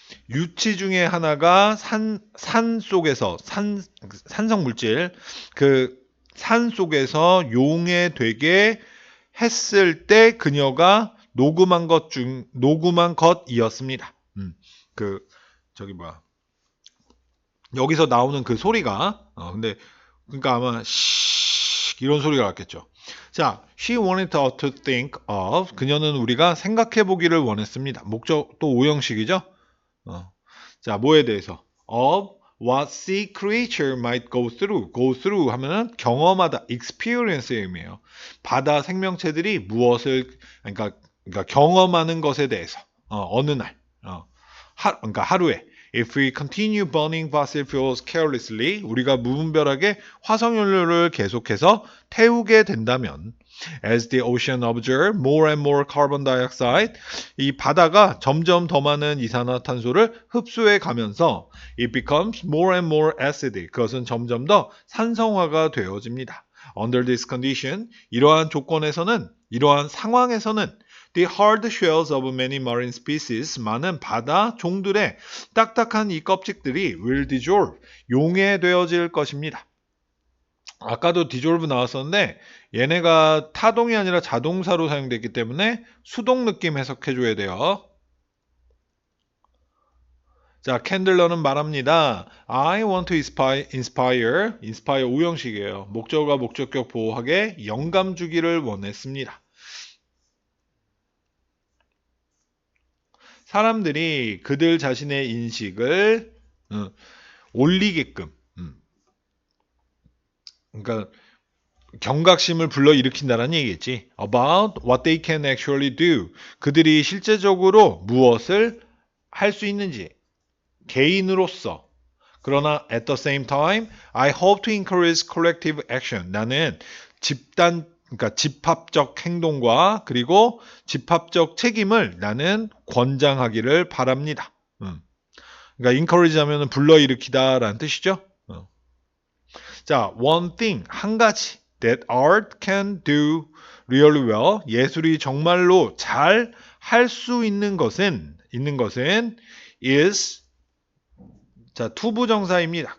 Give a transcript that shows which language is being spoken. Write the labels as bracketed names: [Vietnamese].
[Korean] 유치 중에 하나가 산 속에서 산성 물질 그 산 속에서 용해되게 했을 때 그녀가 녹음한 것이었습니다. 그 저기 뭐야 여기서 나오는 그 소리가 근데 그러니까 아마 이런 소리가 났겠죠. [English] 자, she wanted us to think of [Korean] 그녀는 우리가 생각해 보기를 원했습니다. 목적 또 오형식이죠. 자, 뭐에 대해서 [English] of what sea creature might go through [Korean] 하면은 경험하다 experience의 의미예요. 바다 생명체들이 무엇을 그러니까 경험하는 것에 대해서 어느 날 그러니까 하루에 [English] If we continue burning fossil fuels carelessly, [Korean] 우리가 무분별하게 화석연료를 계속해서 태우게 된다면, [English] as the ocean absorbs more and more carbon dioxide, [Korean] 이 바다가 점점 더 많은 이산화탄소를 흡수해 가면서 [English] it becomes more and more acidic. [Korean] 그것은 점점 더 산성화가 되어집니다. [English] Under this condition, [Korean] 이러한 상황에서는 [English] The hard shells of many marine species, [Korean] 많은 바다 종들의 딱딱한 이 껍질들이 [English] will dissolve, [Korean] 용해되어질 것입니다. 아까도 dissolve 나왔었는데 얘네가 타동이 아니라 자동사로 사용됐기 때문에 수동 느낌 해석해줘야 돼요. 자, 캔들러는 말합니다. [English] I want to inspire 오형식이에요. [Korean] 목적어가 목적격 보호하게 영감 주기를 원했습니다. 사람들이 그들 자신의 인식을 올리게끔 그러니까 경각심을 불러일으킨다는 얘기겠지. [English] About what they can actually do. [Korean] 그들이 실제적으로 무엇을 할 수 있는지 개인으로서. [English] 그러나 at the same time, I hope to encourage collective action. [Korean] 나는 그러니까 집합적 행동과 그리고 집합적 책임을 나는 권장하기를 바랍니다. 그러니까 encourage 하면 불러일으키다라는 뜻이죠. 자, one thing, 한 가지 [English] that art can do really well, [Korean] 예술이 정말로 잘 할 수 있는 것은 is 자, 투부정사입니다.